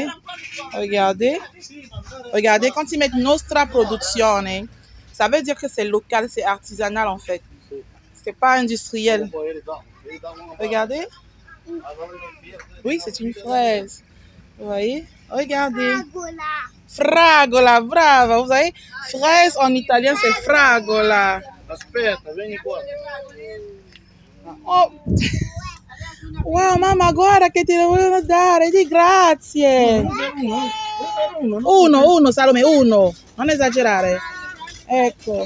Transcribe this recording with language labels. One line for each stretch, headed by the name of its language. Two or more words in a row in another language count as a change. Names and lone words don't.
French: Regardez. Regardez, quand ils mettent
Italian: Nostra Produzione,
French: ça veut dire que c'est local, c'est artisanal en fait. C'est pas industriel. Regardez. Oui, c'est une fraise. Vous voyez? Regardez.
Italian: Fragola, brava.
French: Vous voyez? Fraise en italien, c'est fragola.
Italian: Aspetta, vieni qua. Oh. Wow, mamma, guarda che te lo vogliono dare. Di grazie. Uno, Salome, uno. Non esagerare. Ecco.